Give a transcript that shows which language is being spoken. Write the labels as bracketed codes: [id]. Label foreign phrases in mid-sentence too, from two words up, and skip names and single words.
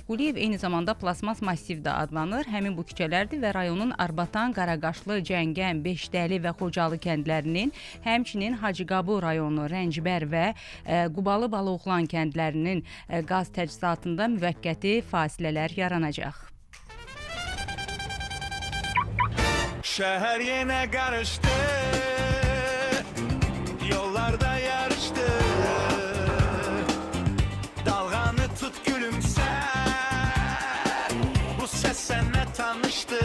[az] Quliyev eyni zamanda plasmas massiv də adlanır. Həmin bu küçələrdir və rayonun Arbatan, Qaraqaşlı, Cəngən, Beşdəli və Xocalı kəndlərinin, həmçinin Hacıqabul rayonu, Rəncbər və Qubalı, Balıoğlan kəndlərinin qaz təchizatında müvəqqəti fasilələr yaranacaq. [tr] Şehir yine karıştı, yollarda yarıştı. Dalganı tut gülümse, bu ses seninle tanıştı.